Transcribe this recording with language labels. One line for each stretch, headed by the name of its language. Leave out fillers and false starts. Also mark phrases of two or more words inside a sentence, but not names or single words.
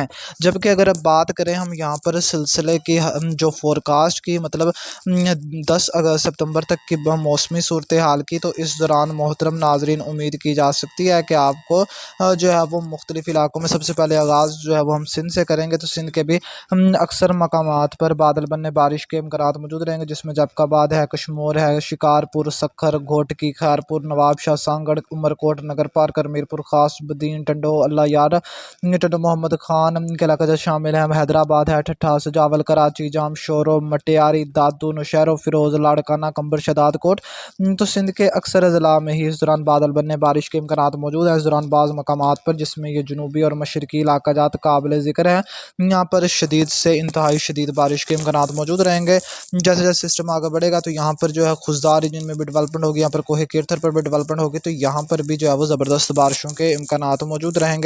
Urdu: جبکہ اگر اب بات کریں ہم یہاں پر سلسلے کی جو فورکاسٹ کی، مطلب 10 ستمبر تک کی موسمی صورت حال کی، تو اس دوران محترم ناظرین امید کی جا سکتی ہے کہ آپ کو جو ہے وہ مختلف علاقوں میں سب سے پہلے آغاز جو ہے وہ ہم سندھ سے کریں گے. تو سندھ کے بھی اکثر مقامات پر بادل بننے بارش کے امکانات موجود رہیں گے، جس میں جیکب آباد ہے، کشمور ہے, شکارپور، سکھر، گھوٹکی، خیرپور، نوابشاہ، سانگھڑ، عمرکوٹ، نگر پار، میرپور خاص، بدین، ٹنڈو، اللہ یار، ٹنڈو، محمد خان کے علاقہ جو شامل ہے، حیدرآباد ہے، ٹھٹھہ, سجاول، کراچی، جام، شورو، مٹیاری، دادو، نوشہرو، فیروز، لاڑکانہ، قمبر، شہداد کوٹ، تو سندھ کے اکثر اضلاع میں ہی اس دوران بادل بننے بارش کے امکانات موجود ہے. اس دوران بعض مقامات پر، جس میں یہ جنوبی اور مشرقی علاقہ جات قابل ذکر ہے، یہاں پر شدید سے انتہائی شدید بارش کے امکانات موجود رہیں گے. جیسے جیسے سسٹم آگے بڑھے گا تو یہاں پر جو ہے خضدار ریجن میں بھی ڈیولپمنٹ ہوگی، یہاں پر کوہ کیرتھر پر بھی ڈیولپمنٹ ہوگی، تو یہاں پر بھی جو ہے وہ زبردست بارشوں کے امکانات موجود رہیں گے.